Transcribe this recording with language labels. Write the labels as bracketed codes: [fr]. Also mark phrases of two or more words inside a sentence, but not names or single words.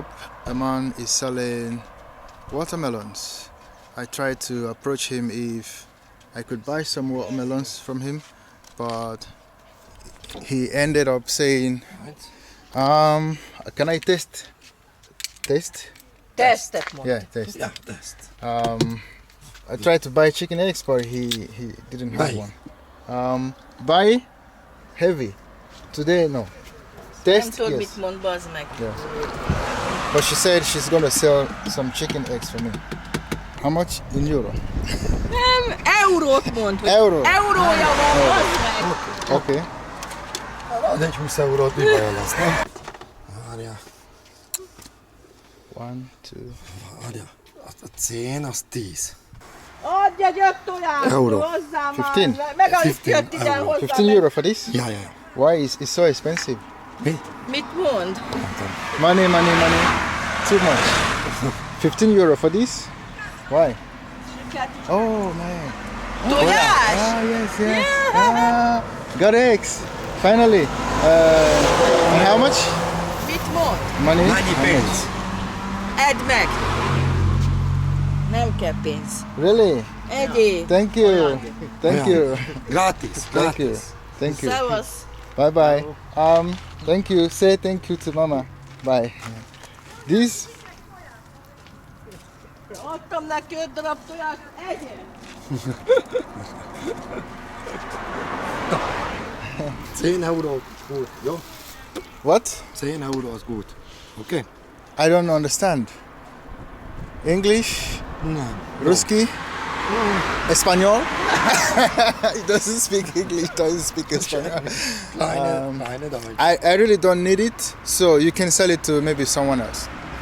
[en] A man is selling watermelons. I tried to approach him if I could buy some watermelons from him, but he ended up saying, can I taste? Taste? [hu] Tesztet mondta. [en] Yeah, taste. [hu] Ja, test. [en] I tried to buy chicken eggs, but he didn't have Buy. one. Buy heavy. Today, no. [hu] Nem [en] Taste, [hu] tudod, [en] yes. [hu] mit mond, bazd meg. [en] Yeah. But she said she's gonna sell some chicken eggs for me. How much in euro? [hu] Nem, eurót mond, hogy [en] Euro. [hu] eurója van, bazd meg. [en] Okay. [hu] Az egy 20 eurót mi baj lesz, nem? Várjál, 1, 2. várjál. A cén az 10. Adj egy 5 tojást Euró. hozzá már. 15. Meg az 15 jött ide euró. hozzá. [en] 15 euro for this? [hu] Ja, ja, ja. [en] Why is it so expensive? [hu] Mi? Mit mond? [en] Money. Too much. 15 euro for this? Why? Oh man. [hu] Tojás? [en] Yes. Got eggs. Finally. And how much? [hu] Mit mond? [en] Money? [hu] Mennyi [en] How [hu] pénz? [en] much? [hu] Edd meg. Nem kell pénz. [en] Really? [hu] Egyél. [en] Thank you. Thank you. [hu] Gratis, [en] Thank you. [hu] gratis. [en] Thank you. [hu] Szevasz. [en] Bye bye. Thank you. Say thank you to Mama. Bye. This? [hu] Adtam neki 5 darab tojást, egyél. 10 euró gut, jó? [en] What? [hu] 10 euró az gut. Oké? [en] I don't understand. English? [hu] Nem. [en] Ruski? Espanol? He doesn't speak English, doesn't speak Espanol. [de] Kleine Deutsch. [en] I really don't need it, so you can sell it to maybe someone else.